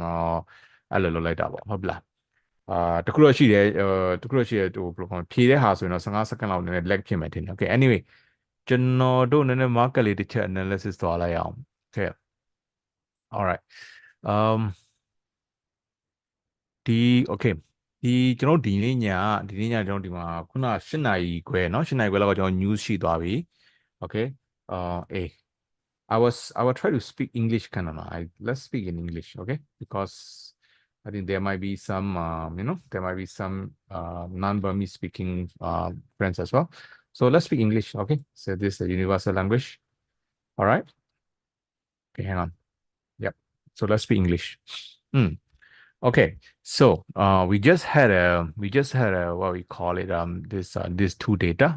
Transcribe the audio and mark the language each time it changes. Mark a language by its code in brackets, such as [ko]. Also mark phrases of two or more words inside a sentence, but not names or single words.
[my] ကျွန်တော်အဲ့လိုလုပ်လိုက်တာပေါ့ဟုတ်ပလားတခုတော့ရှိတယ်ဟိုဘယ်လိုခေါ်ဖြေတဲ့ဟာဆိုရင်တော့15စက္ကန့်လောက်နည်းနည်း lag ဖြစ်မယ်ထင်တယ် [en] okay anyway [my] ကျွန်တော်တို့နည်းနည်း market လေးတစ်ချက် analysis သွားလိုက်အောင် [en] okay alright um [my] โอเคဒီကျွန်တော်တို့ဒီနေ့ညကျွန်တော်တို့ဒီမှာခုန8 နာရီခွဲเนาะ8 နာရီခွဲလောက်ကကျွန်တော် news ရှိသွားပြီ okay [en] I will try to speak English kind of let's speak in English okay because I think there might be some there might be some non-Burmese speaking friends as well so let's speak English okay so this is the universal language all right okay hang on yep so let's speak English Okay, so we just had a what we call it this two data.